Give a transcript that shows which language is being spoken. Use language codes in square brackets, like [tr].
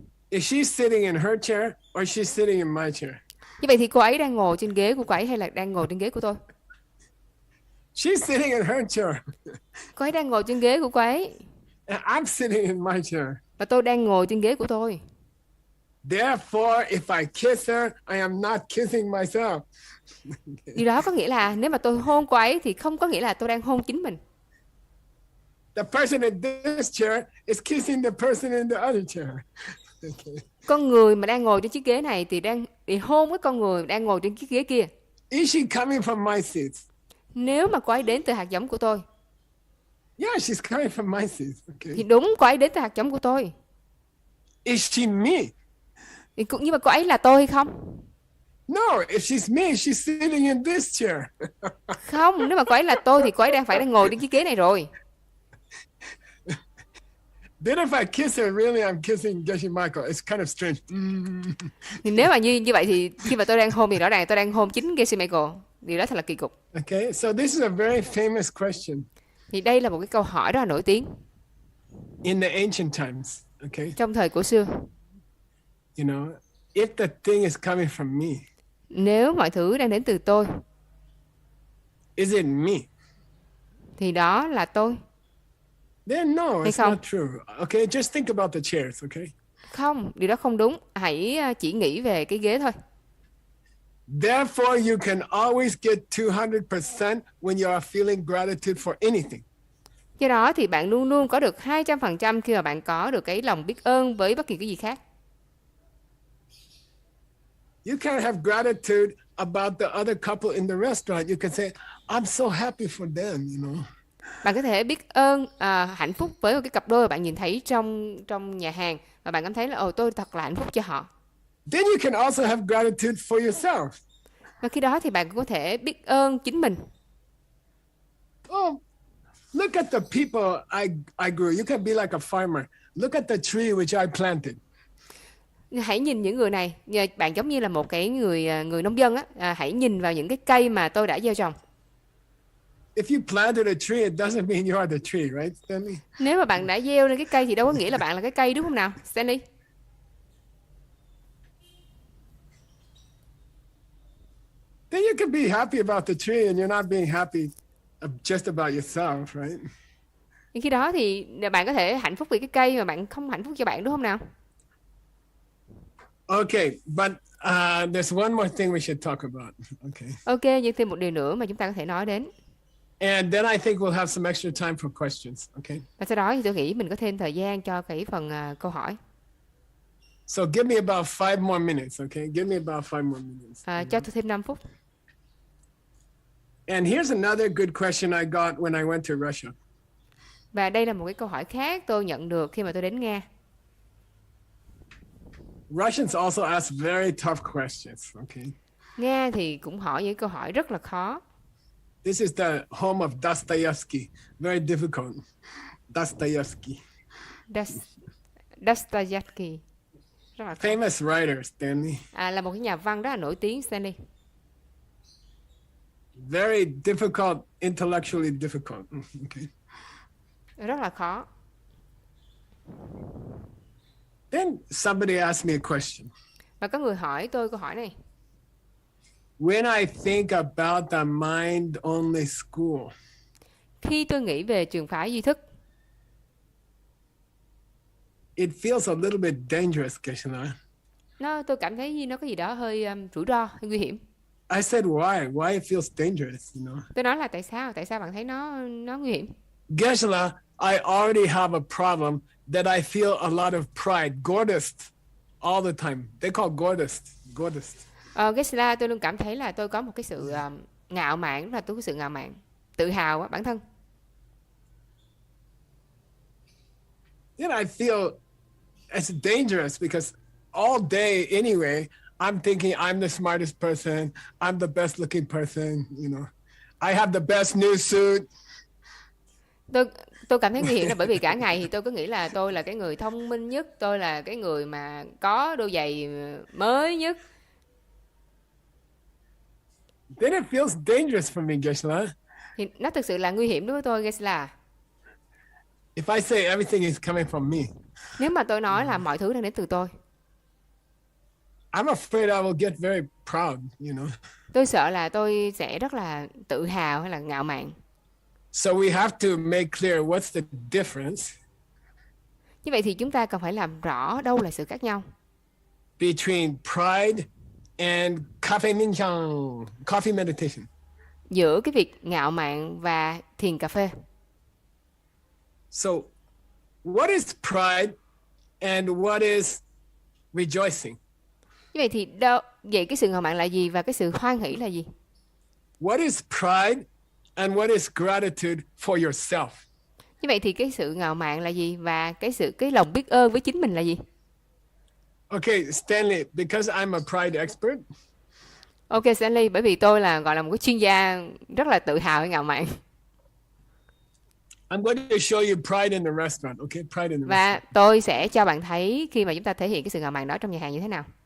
[en] Is she sitting in her chair or she's sitting in my chair? [vi] Như vậy thì cô ấy đang ngồi trên ghế của cô ấy hay là đang ngồi trên ghế của tôi? [en] She's sitting in her chair. [vi] Cô ấy đang ngồi trên ghế của cô ấy. [en] And I'm sitting in my chair. [vi] Và tôi đang ngồi trên ghế của tôi. [en] Therefore, if I kiss her, I am not kissing myself. [vi] Điều đó có nghĩa là nếu mà tôi hôn cô ấy thì không có nghĩa là tôi đang hôn chính mình. [en] The person in this chair is kissing the person in the other chair. Okay. [vi] Con người mà đang ngồi trên chiếc ghế này thì đang hôn với con người đang ngồi trên chiếc ghế kia. [en] Is she coming from my seeds? [vi] Nếu mà cô ấy đến từ hạt giống của tôi, [en] Yeah, she's coming from my seed. [vi] Thì [en] Okay. [vi] đúng, cô ấy đến từ hạt giống của tôi. [en] Is she me? [vi] Nhưng mà cô ấy là tôi hay không? [en] No, if she's me, she's sitting in this chair. [vi] Không, nếu mà cô ấy là tôi thì cô ấy đang ngồi trên chiếc ghế này rồi. [en] Then if I kiss her, really I'm kissing Geshe Michael. It's kind of strange. [vi] Thì nếu mà như vậy thì khi mà tôi đang hôn thì rõ ràng tôi đang hôn chính Geshe Michael. Điều đó thật là kỳ cục. [en] Okay, so this is a very famous question [vi] Thì đây là một cái câu hỏi rất là nổi tiếng [en] in the ancient times. Okay, [vi] trong thời cổ xưa. [en] you know, if the thing is coming from me, [vi] Nếu mọi thứ đang đến từ tôi [en] is it me? [vi] thì đó là tôi. [en] Then no, [vi] Hay [en] it's [vi] không? [en] not true. Okay, just think about the chairs. Okay, [vi] Không, điều đó không đúng. Hãy chỉ nghĩ về cái ghế thôi. [en] therefore you can always get 200% when you are feeling gratitude for anything. [vi] Do đó thì bạn luôn luôn có được 200% khi mà bạn có được cái lòng biết ơn với bất kỳ cái gì khác. [en] You can't have gratitude about the other couple in the restaurant. You can say, I'm so happy for them, you know. [vi] Bạn có thể biết ơn hạnh phúc với một cái cặp đôi mà bạn nhìn thấy trong nhà hàng và bạn cảm thấy là tôi thật là hạnh phúc cho họ. [en] Then you can also have gratitude for yourself. [vi] Và khi đó thì bạn cũng có thể biết ơn chính mình. [en] Oh, look at the people I grew. You can be like a farmer. Look at the tree which I planted. [vi] Hãy nhìn những người này, bạn giống như là một cái người nông dân á, hãy nhìn vào những cái cây mà tôi đã gieo trồng. [en] If you planted a tree, it doesn't mean you are the tree, right, Stanley? [vi] Nếu mà bạn đã gieo lên cái cây thì đâu có nghĩa là bạn là cái cây, đúng không nào, Stanley? [en] Then you can be happy about the tree and you're not being happy just about yourself, right? [vi] Khi đó thì bạn có thể hạnh phúc vì cái cây mà bạn không hạnh phúc cho bạn, đúng không nào? [en] Okay, but there's one more thing we should talk about. Okay. [vi] Ok, nhưng thêm một điều nữa mà chúng ta có thể nói đến. [en] And then I think we'll have some extra time for questions, okay? [vi] Và sau đó thì tôi nghĩ mình có thêm thời gian cho cái phần câu hỏi. [en] So give me about 5 more minutes, okay? Give me about 5 more minutes. [vi] Cho tôi thêm 5 phút. [en] And here's another good question I got when I went to Russia. [vi] Và đây là một cái câu hỏi khác tôi nhận được khi mà tôi đến Nga. [en] Russians also ask very tough questions, okay? [vi] Nga thì cũng hỏi những câu hỏi rất là khó. [en] This is the home of Dostoevsky. Very difficult. Dostoevsky. [vi] Dostoevsky. Rất là khó. [en] Famous writer, Stanley. [vi] Là một cái nhà văn rất là nổi tiếng, Stanley. [en] Very difficult, intellectually difficult. Okay. [vi] Rất là khó. [en] Then somebody asked me a question. [vi] Và có người hỏi tôi câu hỏi này. [en] When I think about the mind-only school, [vi] Khi tôi nghĩ về trường phái duy thức, [en] it feels a little bit dangerous, Keshana. [vi] tôi cảm thấy nó có gì đó hơi rủi ro, hơi nguy hiểm. [en] I said, why? Why it feels dangerous, you know? [vi] Tôi nói là tại sao bạn thấy nó nguy hiểm? [en] Geshe-la, I already have a problem that I feel a lot of pride, gordest, all the time. They call gordest. [vi] Geshe-la, tôi luôn cảm thấy là tôi có một cái sự ngạo mạn, là tôi có sự ngạo mạn, tự hào á, bản thân. [en] Then I feel it's dangerous because all day anyway, I'm thinking I'm the smartest person, I'm the best looking person, you know. I have the best new suit. [vi] Tôi cảm thấy nguy hiểm là bởi vì cả ngày thì tôi cứ nghĩ là tôi là cái người thông minh nhất, tôi là cái người mà có đôi giày mới nhất. [en] Then it feels dangerous for me, Geshe-la. [vi] Thì nó thực sự là nguy hiểm đối với tôi, Geshe-la. [en] If I say everything is coming from me, [vi] Nếu mà tôi nói là mọi thứ đang đến từ tôi, [en] I'm afraid I will get very proud, you know. [vi] tôi sợ là tôi sẽ rất là tự hào hay là ngạo mạn. [en] So we have to make clear what's the difference [vi] Như vậy thì chúng ta cần phải làm rõ đâu là sự khác nhau [en] between pride and coffee meditation. [vi] giữa cái việc ngạo mạn và thiền cà phê. [en] So what is pride and what is rejoicing? [vi] Như vậy thì vậy cái sự ngạo mạn là gì và cái sự hoan hỷ là gì? [en] What is pride and what is gratitude for yourself? [vi] Như vậy thì cái sự ngạo mạn là gì và cái lòng biết ơn với chính mình là gì? [en] Okay, Stanley, because I'm a pride expert, [vi] Ok Stanley, bởi vì tôi là gọi là một cái chuyên gia rất là tự hào với ngạo mạn. [en] I'm going to show you pride in the restaurant. Okay, pride in the [vi] Và [en] restaurant. [vi] tôi sẽ cho bạn thấy khi mà chúng ta thể hiện cái sự ngạo mạn đó trong nhà hàng như thế nào.